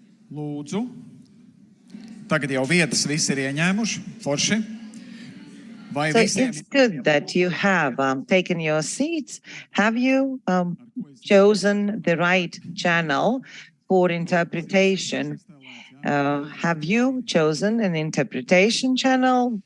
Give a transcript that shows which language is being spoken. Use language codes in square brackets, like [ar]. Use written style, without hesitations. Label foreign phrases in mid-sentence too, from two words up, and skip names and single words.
[lv] Lūdzu. Tagad jau vietas visi ir ieņēmuši. Forši. [en] So it's good that you have taken your seats. Have you chosen the right channel for interpretation? Have you chosen an interpretation channel?